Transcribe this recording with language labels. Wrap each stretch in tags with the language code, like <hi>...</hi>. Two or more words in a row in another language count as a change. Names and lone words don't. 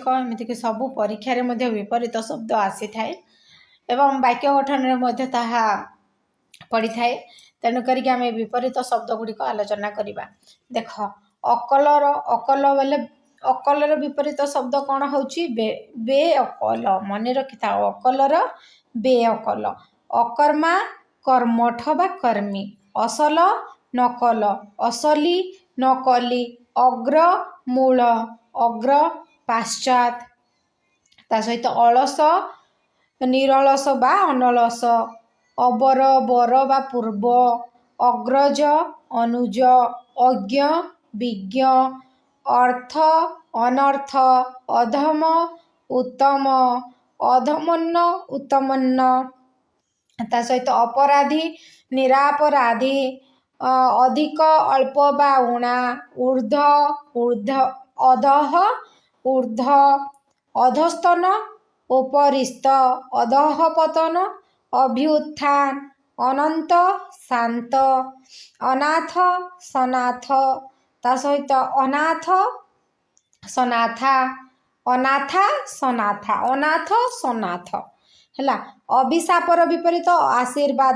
<or>ଏମିତିକି ସବୁ ପରୀକ୍ଷା ବିପରୀତ ଶବ୍ଦ ଆସି ଥାଏ ଏବଂ ବାକ୍ୟ ଗଠନ ତାହା ପଡ଼ି ଥାଏ। ତେଣୁକ ଆମ ବିପରୀତ ଶବ୍ଦ ଗୁଡ଼ିକ ଆଲୋଚନା କରିବା। ଦେଖ ଅକଲର ଅକଲ ବୋଲେ ଅକଲର ବିପରୀତ ଶବ୍ଦ କଣ ହେଉଛି ବେ ଅକଲ। ମନେ ରଖି ଥା ଅକଲର ବେ ଅକଲ। ଅକର୍ମା କର୍ମଠ ବା କର୍ମୀ। ଅସଲ ନକଲ ଅସଲି ନକଲି। ଅଗ୍ର ମୂଳ ଅଗ୍ର ପାଶ୍ଚାତ୍। ତା ସହିତ ଅଳସ ନିରଳସ ବା ଅନଳସ। ଅବର ବର ବା ପୂର୍ବ। ଅଗ୍ରଜ ଅନୁଜ। ଅଜ୍ଞ ବିଜ୍ଞ। ଅର୍ଥ ଅନର୍ଥ। ଅଧମ ଉତ୍ତମ ଅଧମର୍ଣ୍ଣ ଉତ୍ତମର୍ଣ୍ଣ। ତା ସହିତ ଅପରାଧୀ ନିରପରାଧୀ। ଅଧିକ ଅଳ୍ପ ବା ଊଣା। ଊର୍ଦ୍ଧ୍ୱ ଊର୍ଦ୍ଧ୍ୱ ଅଧଃ ଊର୍ଦ୍ଧ୍ୱ। ଅଧସ୍ତନ ଉପରିସ୍ଥ। ଅଧଃ ପତନ ଅଭ୍ୟୁତ୍ଥାନ। ଅନନ୍ତ ଶାନ୍ତ। ଅନାଥ ସନାଥ। ତା ସହିତ ଅନାଥ ସନାଥା। ଅନାଥା ସନାଥା ଅନାଥ ସନାଥ ହେ। ଅଭିଶାପର ବିପରୀତ ଆଶୀର୍ବାଦ।</or>